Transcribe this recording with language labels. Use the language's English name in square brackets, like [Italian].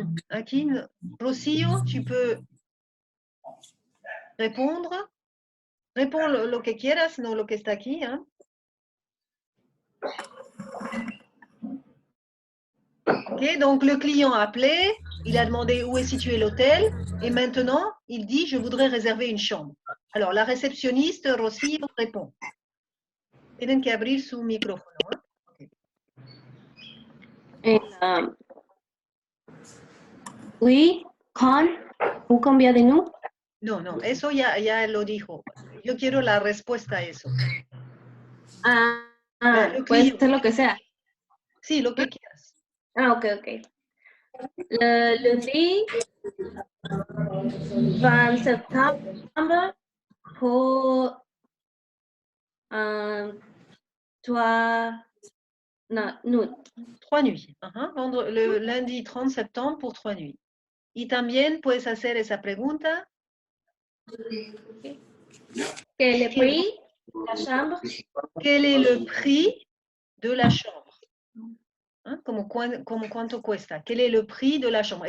[Spanish] Aquí, Rocío, [French] tu peux répondre. Réponds [Spanish] lo que quieras, no lo que está aquí. Hein? [French] Ok, donc le client a appelé, il a demandé où est situé l'hôtel et maintenant il dit je voudrais réserver une chambre. Alors la réceptionniste Rocío répond. [Spanish] Tienen que abrir su micrófono. [French] Oui, quand vous combien de nous? [Spanish] No, no, eso ya lo dijo. Yo quiero la respuesta a eso. [French] Le [Spanish] Puede [French] client. [Spanish] ser lo que sea. Sí, lo que quieras. [English] Ok, ok. [French] Le lundi 20 septembre pour 3 nuits. 3 nuits. Le lundi 30 septembre pour 3 nuits. [Spanish] Y también puedes hacer esa pregunta. [French] Quel est le prix de la chambre? Quel est le prix de la chambre? [Spanish] Como cuánto cuesta. [French] ¿Quel est le prix de la chambre?